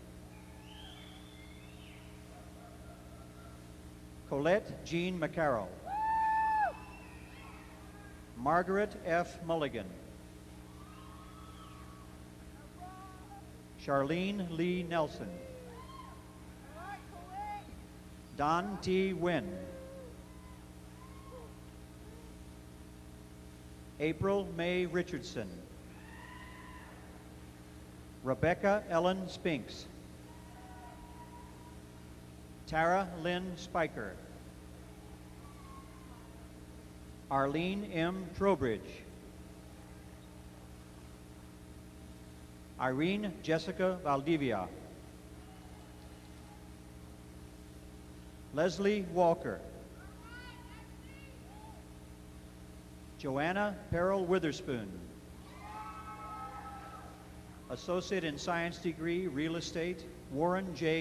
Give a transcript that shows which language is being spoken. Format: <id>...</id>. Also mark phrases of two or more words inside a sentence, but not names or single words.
<en>Colette Jean McCarroll. Margaret F. Mulligan. Charlene Lee Nelson. Don T. Wynn. April May Richardson. Rebecca Ellen Spinks. Tara Lynn Spiker. Arlene M. Trowbridge. Irene Jessica Valdivia. Leslie Walker. Joanna Peril Witherspoon. Associate in Science degree, Real Estate, Warren J.</en>